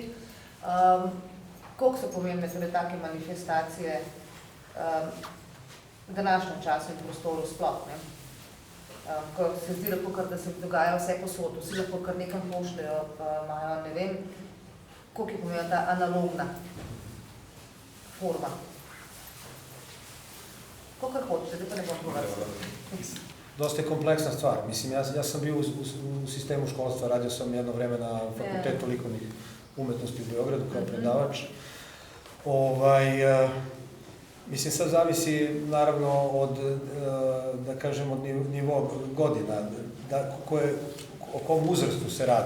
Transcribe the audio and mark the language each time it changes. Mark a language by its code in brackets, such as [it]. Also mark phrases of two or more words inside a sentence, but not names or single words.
[sl] Koliko so pomembne torej take manifestacije v današnjem času in prostoru sploh, ko se zdi lepo, da se dogaja vse posod, vsi lahko kar nekam pošljajo, imajo, ne vem, koliko je pomembna ta analogna forma. Kolikor hočete, zdaj pa ne bom govorila. [sr] Dosta je kompleksna stvar. Mislim, [sl] jaz sem bil v sistemu [sr] školstva, radio sam jedno vreme na Fakultetu likovnih umetnosti u Beogradu kao predavač. Mislim, sad zavisi naravno od, da kažem, od nivo godina, o kom uzrastu se radi.